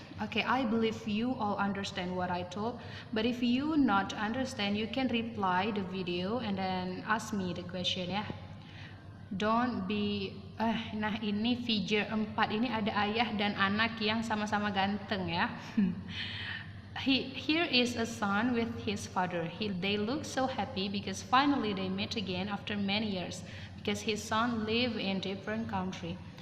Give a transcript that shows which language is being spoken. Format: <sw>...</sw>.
<en>Okay, I believe you all understand what I told, but if you not understand, you can reply the video and then ask me the question ya. Don't be</en> <id>nah ini figure 4 ini ada ayah dan anak yang sama-sama ganteng ya.</id> <en>Here is a son with his father. They look so happy because finally they met again after many years because his son live in different country.</en>